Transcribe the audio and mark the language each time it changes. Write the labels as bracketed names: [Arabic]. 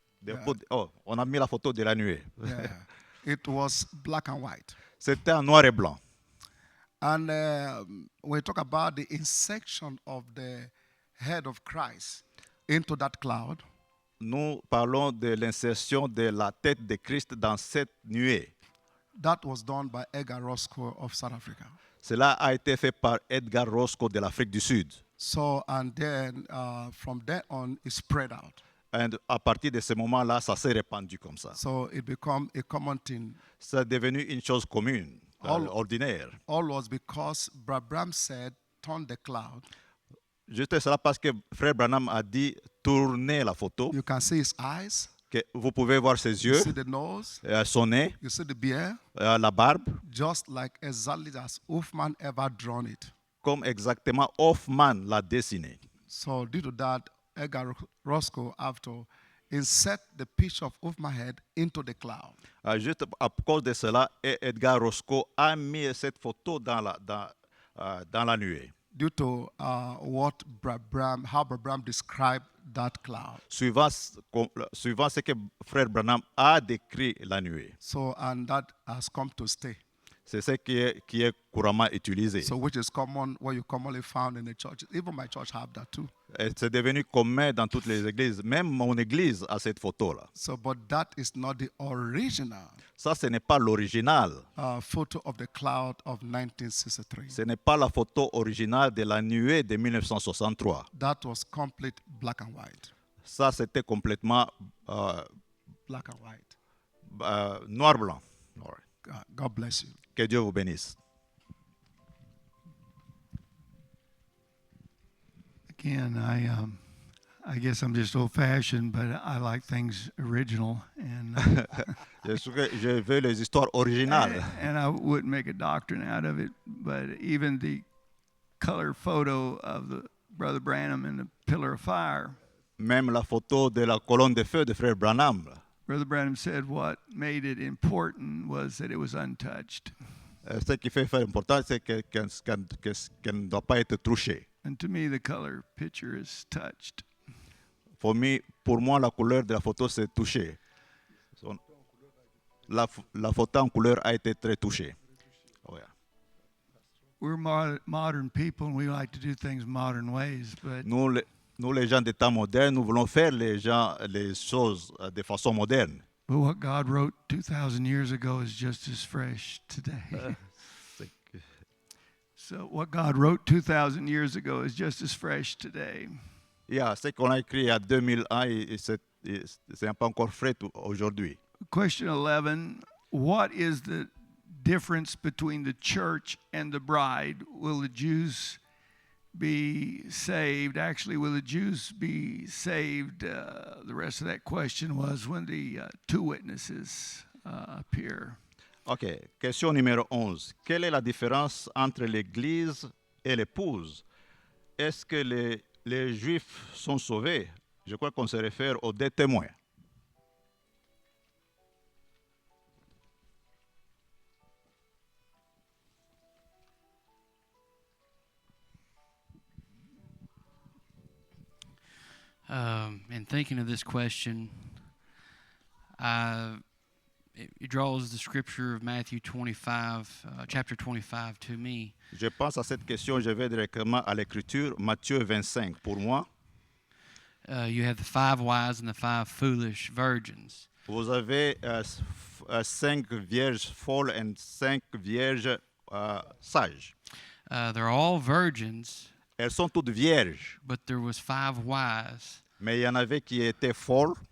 [English] They put, [French] on a mis la photo de la nuée. [English] Yeah. It was black and white. [French] C'était en noir et blanc. [English] And we talk about the insertion of the head of Christ into that cloud. [French] Nous parlons de l'insertion de la tête de Christ dans cette nuée. [English] That was done by Edgar Roscoe of South Africa. [French] Cela a été fait par Edgar Roscoe de l'Afrique du Sud. [English] So, and then from there on, it spread out. [French] Et à partir de ce moment-là, ça s'est répandu comme ça. [English] So it became a common thing. [French] C'est devenu une chose commune, ordinaire. [English] All was because Brabham said, turn the cloud. [French] Juste cela parce que Frère Branham a dit tournez la photo, [English] You can see his eyes, [French] que vous pouvez voir ses [English] you [French] yeux, [English] see the nose, [French] son nez, [English] you see the beard, [French] la barbe, [English] just like exactly as Hoffman ever drawn it. [French] comme exactement Hoffman l'a dessiné. [English] So due to that, Edgar Roscoe have to insert the picture of Hoffman's head into the cloud. [French] Juste à cause de cela, Edgar Roscoe a mis cette photo dans la nuée. [English] Due to how Brabham described that cloud. [French] Suivant ce que Frère Branham a décrit la nuée. [English] So, and that has come to stay. [French] C'est ce qui est couramment utilisé. [English] So which is common, what you commonly found in the church. Even my church have that too. [French] Et c'est devenu commun dans toutes les églises. Même mon église a cette photo-là. [English] So, but that is not the original [French] Ça, ce n'est pas l'original. [English] photo of the cloud of 1963. [French] Ce n'est pas la photo originale de la nuée de 1963. [English] That was complete black and white. [French] Ça, c'était complètement [English] Black and white. [French] noir-blanc. [English] God bless you. [French] Que Dieu vous bénisse. [English] Again, I guess I'm just old-fashioned, but I like things original, and [French] Je veux les histoires originales. [English] and I wouldn't make a doctrine out of it. But even the color photo of the Brother Branham in the pillar of fire, [French] Même la photo de la colonne de feu de Frère Branham. [English] Brother Branham said what made it important was that it was untouched. [French] Ce qui fait important, c'est qu'elle ne doit pas être touchée. [English] And to me, the color picture is touched. [French] Pour moi, la couleur de la photo, c'est touché. La photo en couleur a été très touchée. Ouais. [English] We're modern people, and we like to do things modern ways, but [French] Nous, les gens des temps modernes, nous voulons faire les choses de façon moderne. [English] what God wrote 2,000 years ago is just as fresh today. So what God wrote 2,000 years ago is just as fresh today. [French] Ce qu'on a écrit il y a 2000 ans, c'est pas encore frais aujourd'hui. [English] Question 11, what is the difference between the church and the bride? Will the Jews be saved? Actually, will the Jews be saved? The rest of that question was when the two witnesses appear. [French] OK. Question numéro 11. Quelle est la différence entre l'Église et l'épouse? Est-ce que les Juifs sont sauvés? Je crois qu'on se réfère aux deux témoins. [English] In thinking of this question, it draws the scripture of Matthew 25, chapter 25 to me. [French] Je pense à cette question, je vais directement à l'Écriture, Matthieu 25. Pour moi, [English] You have the 5 wise and the 5 foolish virgins. [French] vous avez 5 vierges folles et 5 vierges sages. [English] They're all virgins, [French] Elles sont toutes vierges, [English] but there was 5 wise. [French] mais il y en avait qui étaient folles.